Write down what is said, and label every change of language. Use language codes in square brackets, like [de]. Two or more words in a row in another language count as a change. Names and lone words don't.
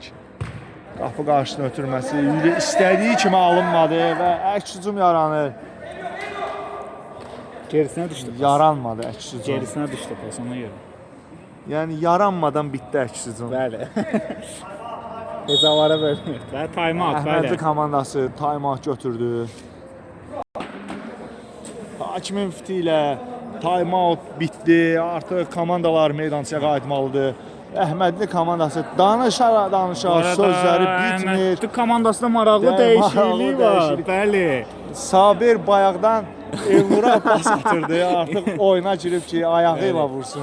[az] Qapı qarşısına ötürməsi, istədiyi kimi alınmadı və əks hücum yaranır. Gerisinə düşdü. Yaranmadı əks hücum. Gerisinə düşdü pas ona görə. Yəni yaranmadan bitdi əks hücum. Bəli. Hesablara bölünür. Və time-out, Əhmədli bəli. komandası time-out götürdü. Hakimin fiti ilə time-out bitdi. Artıq komandalar meydançaya qayıtmalıdır. Əhmədli komandası danışa sözləri bitmir. Əhmədli komandasında maraqlı Maraqlı dəyişiklik var. dəyişiklik. Bəli. Sabir bayaqdan Elnura pas atırdı. Artıq oyuna girib ki, ayağı ilə vursun.